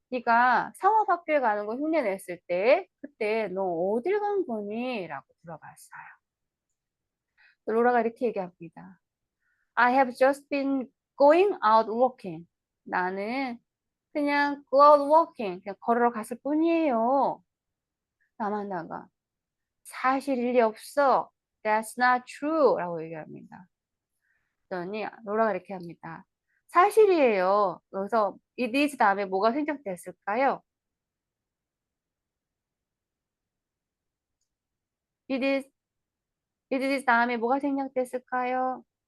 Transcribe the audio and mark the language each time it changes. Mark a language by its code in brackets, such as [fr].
[ko] 네가 상업학교에 가는 거 흉내 냈을 때 그때 너 어딜 간 거니? 라고 물어봤어요. 로라가 이렇게 얘기합니다. [en] I have just been going out walking. [ko] 나는 그냥 [en] go out walking, [ko] 그냥 걸으러 갔을 뿐이에요. 아만다가 사실일 리 없어. [en] That's not true. [ko] 라고 얘기합니다. 그랬더니 로라가 이렇게 합니다. 사실이에요. 그래서 it is 다음에 뭐가 생략됐을까요? it is, it is 다음에 뭐가 생략됐을까요?